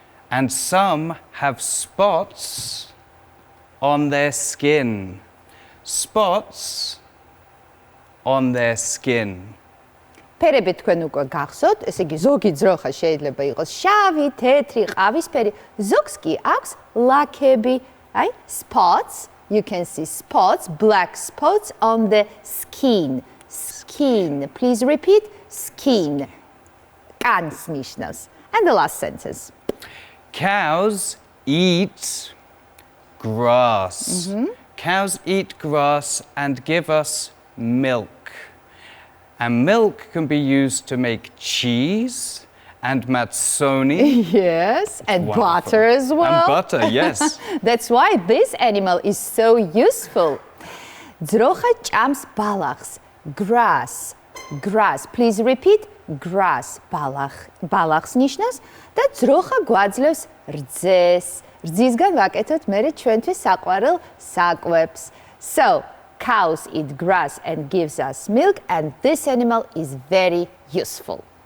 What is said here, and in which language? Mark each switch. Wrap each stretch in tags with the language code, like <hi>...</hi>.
<en>And some have spots on their skin. Spots on their skin.</en> <ka>ფერები თქვენ უკვე გახსოვთ, ესე იგი ზოგი ძროხა შეიძლება იყოს შავი, თეთრი, ყავისფერი, ზოგს კი აქვს ლაქები, აი, spots.</ka> <en>You can see spots, black spots on the skin. Skin. Please repeat. Skin.</en> <ka>კანს ნიშნავს.</ka> <en>And the last sentence. Cows eat grass. Cows eat grass and give us milk. And milk can be used to make cheese and matsoni. Yes, and Wonderful. butter as well. And butter, yes. That's why this animal is so useful.</en> <ka>ძროხა ჭამს ბალახს.</ka> <en>Grass. Grass. Please repeat. Grass.</en> <ka>ბალახს ნიშნავს და ძროხა გვაძლევს რძეს. რძისგან ვაკეთოთ მერე ჩვენთვის საყვარელ საკვებს.</ka> <en>So, cows eat grass and gives us milk, and this animal is very useful.</en>